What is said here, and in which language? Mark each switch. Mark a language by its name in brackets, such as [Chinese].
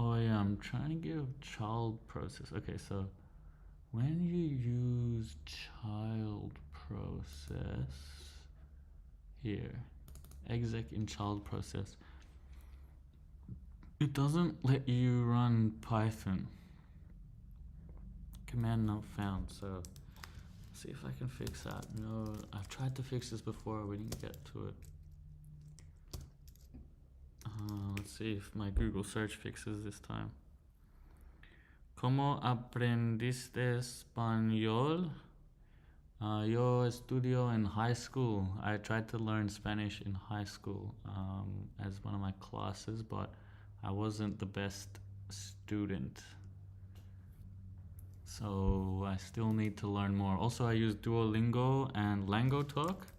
[English] Oh yeah, I'm trying to give child process. Okay, so when you use child process here, exec in child process, it doesn't let you run Python. Command not found. So see if I can fix that. No, I've tried to fix this before. We didn't get to it. Let's see if my Google search fixes this time. [Spanish] ¿Cómo aprendiste español? Yo estudio [English] in high school. I tried to learn Spanish in high school as one of my classes, but I wasn't the best student. So I still need to learn more. Also, I use Duolingo and LangoTalk.